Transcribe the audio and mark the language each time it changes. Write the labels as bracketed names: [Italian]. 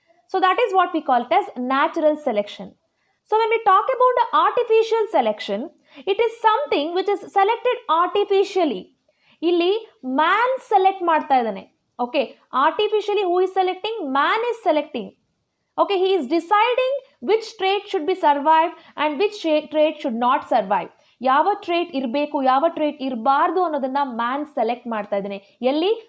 [English] So that is what we call it as natural selection. So when we talk about the artificial selection, it is something which is selected artificially. [Kannada] ಇಲ್ಲಿ man select ಮಾಡ್ತಾ ಇದ್ದಾನೆ. [English] Okay, artificially who is selecting? Man is selecting. Okay, he is deciding which trait should be survived and which trait should not survive. [Kannada] ಯಾವ trait ಇರಬೇಕು, ಯಾವ trait ಇರಬಾರ್ದು ಅನ್ನೋದನ್ನ man select ಮಾಡ್ತಾ ಇದ್ದಾನೆ. ಎಲ್ಲಿ?